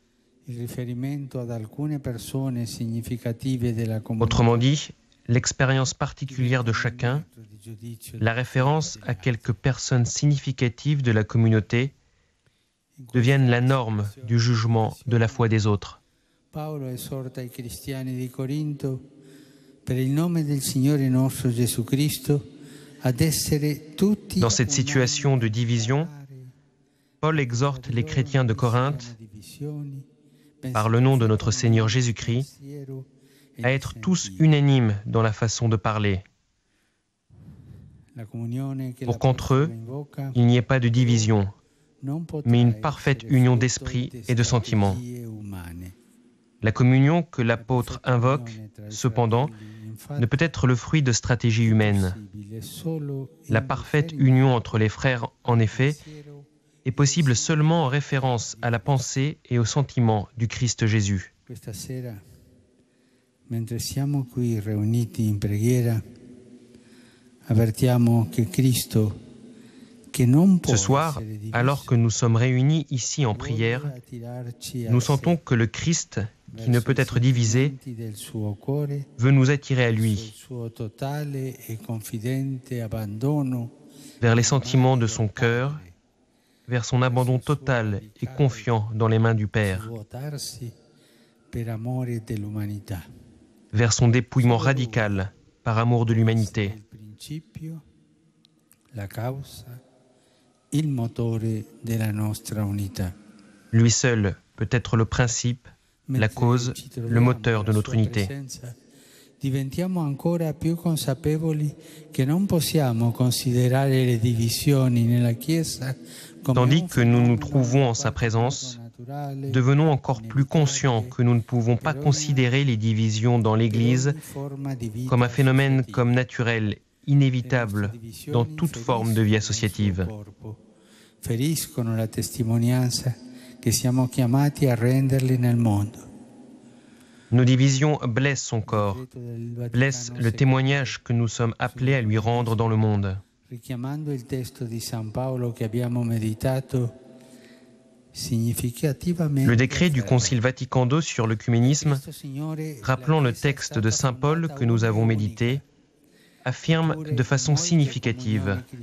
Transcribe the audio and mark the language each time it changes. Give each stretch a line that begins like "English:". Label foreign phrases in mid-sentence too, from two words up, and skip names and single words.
French: Autrement dit, l'expérience particulière de chacun, la référence à quelques personnes significatives de la communauté deviennent la norme du jugement de la foi des autres.
Italian: Paolo esorta i cristiani di Corinto per il nome del Signore nostro Gesù Cristo ad essere tutti.
French: Dans cette situation de division, Paul exhorte les chrétiens de Corinthe, par le nom de notre Seigneur Jésus-Christ, à être tous unanimes dans la façon de parler, pour qu'entre eux, il n'y ait pas de division, mais une parfaite union d'esprit et de sentiments. La communion que l'apôtre invoque, cependant, ne peut être le fruit de stratégies humaines. La parfaite union entre les frères, en effet, est possible seulement en référence à la pensée et aux sentiments du Christ Jésus.
Italian: Mentre siamo qui riuniti in preghiera, avvertiamo che Cristo, che non può.
French: Ce soir, alors que nous sommes réunis ici en prière, nous sentons que le Christ, qui ne peut être divisé, veut nous attirer à lui, vers les sentiments de son cœur, vers son abandon total et confiant dans les mains du Père, vers son dépouillement radical par amour de l'humanité. Lui seul peut être le principe, la cause, le moteur de notre unité.
Italian: Diventiamo ancora più consapevoli che non possiamo considerare le divisioni nella Chiesa.
French: Tandis que nous nous trouvons en sa présence, devenons encore plus conscients que nous ne pouvons pas considérer les divisions dans l'Église comme un phénomène comme naturel, inévitable dans toute forme de vie associative.
Italian: Feriscono la testimonianza che siamo chiamati a renderli nel mondo.
French: Nos divisions blessent son corps, blessent le témoignage que nous sommes appelés à lui rendre dans le monde. Le décret du Concile Vatican II sur l'œcuménisme, rappelant le texte de Saint Paul que nous avons médité, affirme de façon significative: